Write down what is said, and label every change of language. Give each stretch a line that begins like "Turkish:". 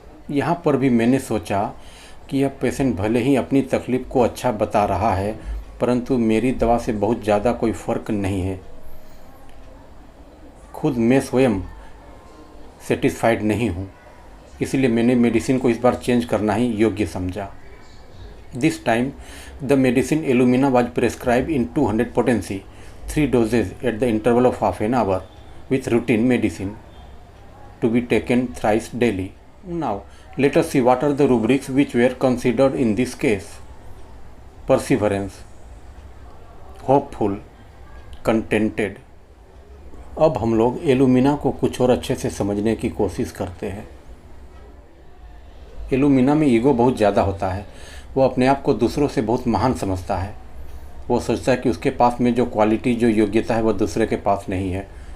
Hindi: यहाँ पर भी मैंने सोचा कि यह पेशेंट भले ही अपनी तकलीफ़ को अच्छा बता रहा है, परंतु मेरी दवा से बहुत ज़्यादा कोई फ़र्क नहीं है। खुद मैं स्वयं सेटिस्फाइड नहीं हूँ, इसलिए मैंने मेडिसिन को इस बार चेंज करना ही योग्य समझा।
English: This time, the medicine Illumina was prescribed in 200 potency, 3 doses at the interval of half an hour with routine medicine. to be taken thrice daily. Now, let us see what are the rubrics which were considered in this case. Perseverance, hopeful, contented.
Hindi: अब हम लोग alumina को कुछ और अच्छे से समझने की कोशिश करते हैं। एलुमिना में ईगो बहुत ज़्यादा होता है। वो अपने आप को दूसरों से बहुत महान समझता है। वो सोचता है कि उसके पास में जो क्वालिटी, जो योग्यता है, वह दूसरे के पास नहीं है।